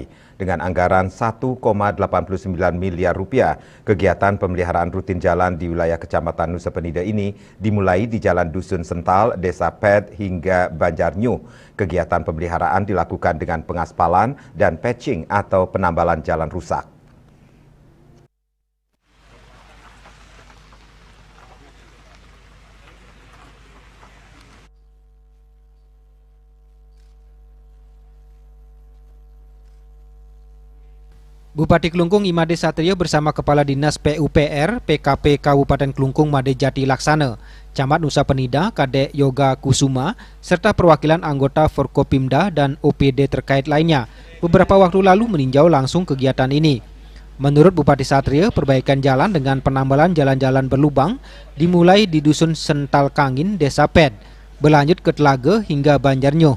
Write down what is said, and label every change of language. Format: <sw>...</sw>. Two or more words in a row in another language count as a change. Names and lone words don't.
<id>Dengan anggaran 1,89 miliar rupiah, kegiatan pemeliharaan rutin jalan di wilayah Kecamatan Nusa Penida ini dimulai di Jalan Dusun Sental, Desa Ped hingga Banjarnyu. Kegiatan pemeliharaan dilakukan dengan pengaspalan dan patching atau penambalan jalan rusak. Bupati Klungkung Imade Satrio bersama Kepala Dinas PUPR PKP Kabupaten Klungkung Made Jati Laksana, Camat Nusa Penida Kadek Yoga Kusuma, serta perwakilan anggota Forkopimda dan OPD terkait lainnya beberapa waktu lalu meninjau langsung kegiatan ini. Menurut Bupati Satrio, perbaikan jalan dengan penambalan jalan-jalan berlubang dimulai di Dusun Sental Kangin, Desa Ped, berlanjut ke Telaga hingga Banjarnyo.</id>